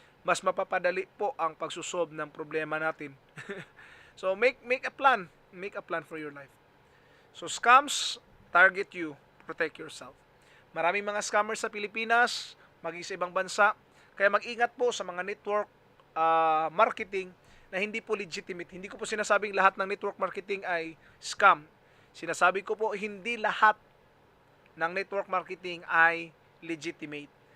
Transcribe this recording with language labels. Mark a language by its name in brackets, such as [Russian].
[Filipino] mas mapapadali po ang pagsusolve ng problema natin. [English] So make a plan. Make a plan for your life. So scams target you, protect yourself. [Filipino] Maraming mga scammers sa Pilipinas, maging sa ibang bansa, kaya mag-ingat po sa mga network marketing na hindi po legitimate. Hindi ko po sinasabing lahat ng network marketing ay scam. Sinasabi ko po hindi lahat ng network marketing ay legitimate.